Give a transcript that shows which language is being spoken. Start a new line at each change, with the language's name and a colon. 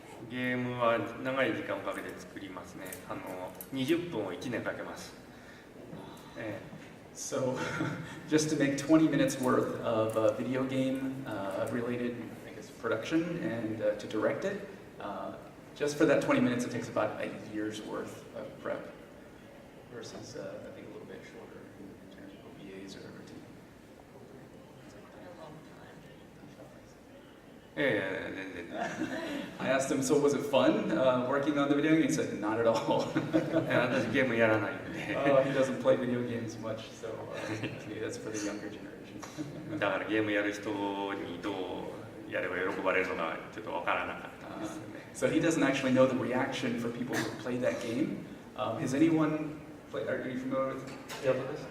Japanese: ゲームは長い時間をかけて作りますね。 20分を1年かけます。
English: So, just to make 20 minutes worth of video game related, I guess, production and to direct it, just for that 20 minutes, it takes about a year's worth of prep versus, I think, a little bit shorter in terms of OVAs or TV. I asked him, so was it fun working on the video game? He said, not at all.
Japanese: 私ゲームやらないんで。
English: He doesn't play video games much, so maybe that's for the younger generation.
Japanese: だからゲームやる人にどうやれば喜ばれるのかちょっとわからなかったですね。
English: So he doesn't actually know the reaction for people who play that game. Has anyone played? Are you familiar with Tales of Abyss?